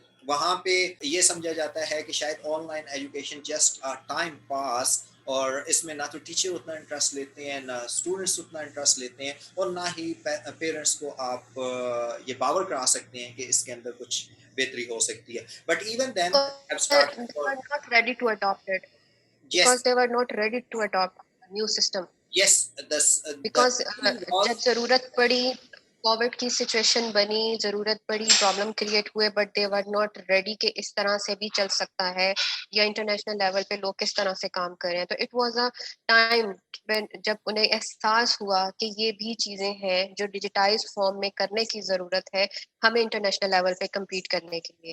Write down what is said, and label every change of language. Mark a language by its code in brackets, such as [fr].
[ur] وہاں پہ یہ سمجھا جاتا ہے کہ شاید on line education just time pass, اور اس میں نہ تو ٹیچر اتنا انٹرسٹ لیتے ہیں، نہ اسٹوڈنٹس اتنا انٹرسٹ لیتے ہیں، اور نہ ہی پیرنٹس کو آپ یہ باور کرا سکتے ہیں کہ اس کے اندر کچھ بہتری ہو سکتی ہے. [en] But even then They were not ready to adopt it because yes they were not ready to adopt a new system. Yes Because was [ur] جب ضرورت پڑی، کووڈ کی سچویشن بنی، ضرورت پڑی، پرابلم کریٹ ہوئے، [en] but they were not ready [ur] کہ اس طرح سے بھی چل سکتا ہے یا انٹرنیشنل لیول پہ لوگ کس طرح سے کام کر رہے ہیں. تو [en] it was a time [ur] جب انہیں احساس ہوا کہ یہ بھی چیزیں ہیں جو ڈیجیٹائز فارم میں کرنے کی ضرورت ہے ہمیں انٹرنیشنل لیول پہ کمپیٹ کرنے کے لیے.